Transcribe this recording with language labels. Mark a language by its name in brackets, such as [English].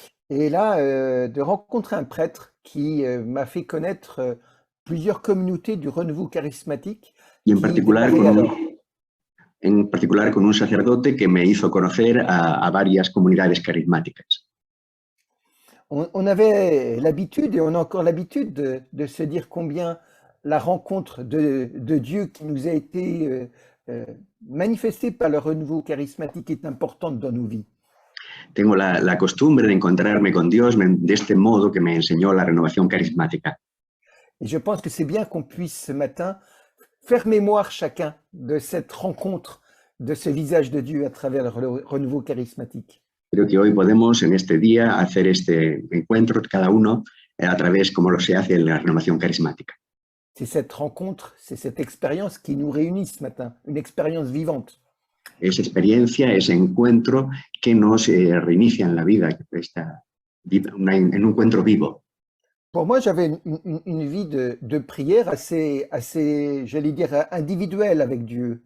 [French] Et là, de rencontrer un prêtre qui m'a fait connaître plusieurs communautés du renouveau charismatique y qui démarraient alors. [Spanish] en particular con un sacerdote que me hizo conocer a varias comunidades carismáticas. [French] On avait l'habitude, et on a encore l'habitude, de se dire combien la rencontre de Dieu qui nous a été euh, manifestée par le renouveau charismatique est importante dans nos vies. [Spanish] Tengo la costumbre de encontrarme con Dios de este modo que me enseñó la renovación carismática. [French] Et je pense que c'est bien qu'on puisse ce matin faire mémoire chacun de cette rencontre, de ce visage de Dieu à travers le renouveau charismatique. [Spanish] Creo que hoy podemos en este día hacer este encuentro cada uno a través como lo se hace en la renovación carismática. [French] C'est cette rencontre, c'est cette expérience qui nous réunit ce matin, une expérience vivante. [Spanish] Esa experiencia, ese encuentro que nos reinicia en la vida, en un encuentro vivo. [French] Pour moi, j'avais une vie de prière assez, j'allais dire, individuelle avec Dieu.